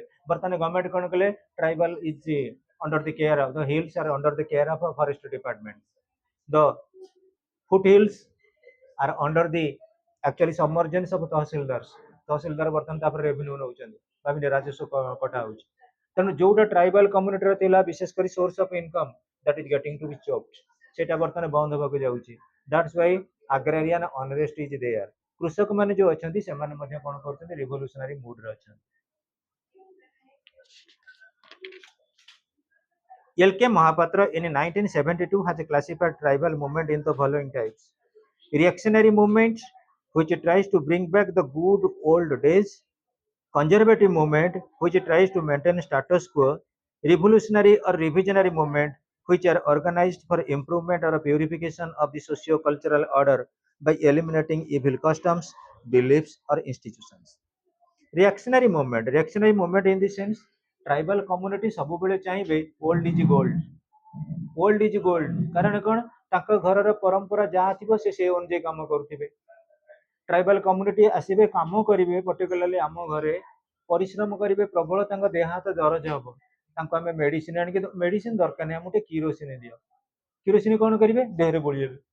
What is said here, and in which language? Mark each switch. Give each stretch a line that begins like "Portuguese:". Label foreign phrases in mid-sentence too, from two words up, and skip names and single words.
Odia: ବର୍ତ୍ତମାନ ଗଭର୍ଣ୍ଣମେଣ୍ଟ କ'ଣ କଲେ,
English: tribal is under the care of the hills, are under the care of forest department. the foot hills are under the actually submergence of tahsildars.
Odia: ତହସିଲଦାର ବର୍ତ୍ତମାନ ତାପରେ ରେଭିନ୍ୟୁ ନେଉଛନ୍ତି, ଭାବିଲେ ରାଜସ୍ୱ କଟା ହଉଛି। ତେଣୁ ଯୋଉଟା ଟ୍ରାଇବାଲ କମ୍ୟୁନିଟିର ଥିଲା ବିଶେଷ କରି
English: source of income, that is getting to be choked,
Odia: ସେଟା ବର୍ତ୍ତମାନ ବନ୍ଦ ହେବାକୁ ଯାଉଛି।
English: that's why agrarian unrest is there।
Odia: କୃଷକ ମାନେ ଯୋଉ ଅଛନ୍ତି ସେମାନେ ମଧ୍ୟ କ'ଣ କରୁଛନ୍ତି, ରିଭଲ୍ୟୁସନାରୀ ମୁଡରେ ଅଛନ୍ତି।
English: L.K. Mahapatra in 1972 has classified tribal movement in the following types: reactionary movement which tries to bring back the good old days, conservative movement which tries to maintain status quo, revolutionary or revisionary movement which are organized for improvement or purification of the socio-cultural order by eliminating evil customs, beliefs or institutions. Reactionary movement in the sense tribal community
Odia: ସବୁବେଳେ ଚାହିଁବେ
English: old is gold, old is gold।
Odia: କାରଣ କ'ଣ, ତାଙ୍କ ଘରର ପରମ୍ପରା ଯାହା ଥିବ ସେ ଅନୁଯାୟୀ କାମ କରୁଥିବେ।
English: tribal community
Odia: ଆସିବେ, କାମ କରିବେ, ପର୍ଟିକୁଲାରଲି ଆମ ଘରେ ପରିଶ୍ରମ କରିବେ ପ୍ରବଳ, ତାଙ୍କ ଦେହ ହାତ ଦରଜ ହବ, ତାଙ୍କୁ ଆମେ ମେଡିସିନ ଆଣିକି, ମେଡିସିନ ଦରକାର ନାହିଁ, ଆମକୁ ଟିକେ କିରୋସିନ ଦିଅ। କିରୋସିନ କ'ଣ କରିବେ, ଦେହରେ ବୋଳିବେ।